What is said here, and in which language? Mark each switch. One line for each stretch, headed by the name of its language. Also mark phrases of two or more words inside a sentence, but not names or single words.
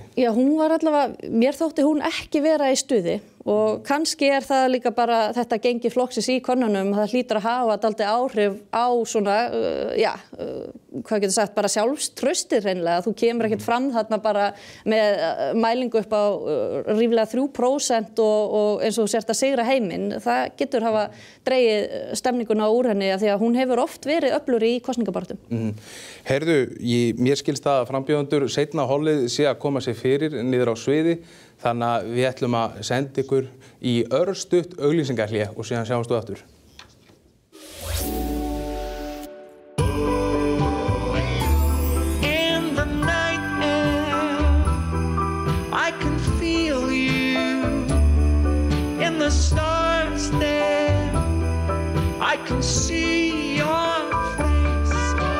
Icelandic: Já, hún var allavega, mér þótti hún ekki vera í stuði og kannski það líka bara þetta gengi flokksins í könnunum, það hlýtur að hafa dálítið áhrif á svona, hvað getur sagt, bara sjálfstraustið hreinlega, þú kemur ekkert fram þarna bara með mælingu upp á ríflega 3% og eins og þú sért að sigra heiminn, það getur hafa dregið stemninguna úr henni af því að hún hefur oft verið öflugri í kosningabaráttum. Heyrðu, mér skilst það að frambjóðendur seinna hollið sé að koma sér fyrir niður á sviði, þannig að við ætlum að senda ykkur í örstutt auglýsingarhlé og síðan sjáumst við aftur.
English: In the night air, I can feel you. In the stars there, I can see your face.